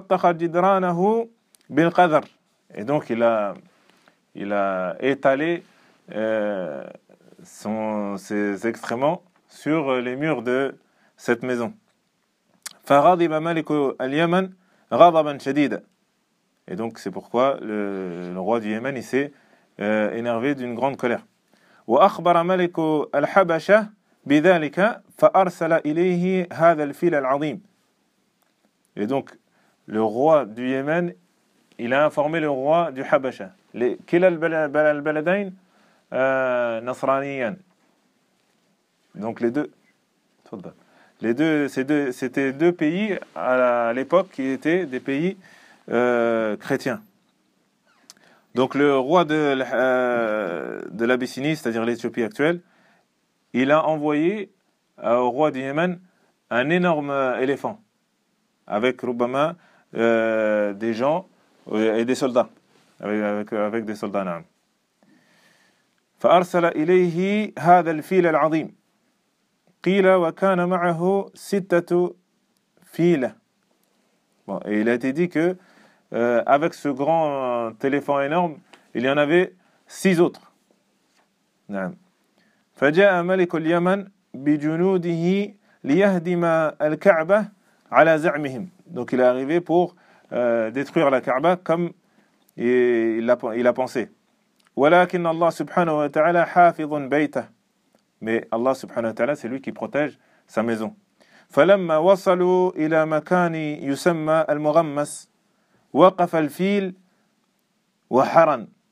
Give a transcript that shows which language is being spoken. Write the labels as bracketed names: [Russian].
[French] Et donc il a étalé ses excréments sur les murs de cette maison. [Arabic] فغضب ملك اليمن غضبا شديدا. [French] Et donc c'est pourquoi le roi du Yémen il s'est énervé d'une grande colère. [Arabic] واخبر ملك الحبشه بذلك فارسل اليه هذا الفيل العظيم. [French] Et donc le roi du Yémen il a informé le roi du Habasha. [Arabic] كلا البلدين نصرانيان. [French] Donc les deux. [Arabic] تفضل. [French] C'était deux pays à l'époque qui étaient des pays chrétiens. Donc le roi de l'Abyssinie, c'est-à-dire l'Éthiopie actuelle, il a envoyé au roi du Yémen un énorme éléphant avec Rubama, des gens et des soldats. Avec des soldats, naam. [Arabic] فَأَرْسَلَ إِلَيْهِ هَذَا الْفِيلَ الْعَظِيمِ قيل وكان معه ستة فيلة. [French] Bon, et il a été dit que avec ce grand téléphone énorme, il y en avait six autres. [Arabic] نعم. فجاء ملك اليمن بجنوده ليهدم الكعبة على زعمهم. [French] Donc il est arrivé pour détruire la Kaaba comme il a pensé. [Arabic] ولكن الله سبحانه وتعالى حافظ بيته. [French] Mais Allah [Arabic] subhanahu wa ta'ala, [French] c'est lui qui protège sa maison. [Arabic] فَلَمَّا وَصَلُوا إِلَى مَكَانِ يُسَمَّى الْمُغَمَّسِ وَقَفَ الْفِيلُ وَحَرَنْ.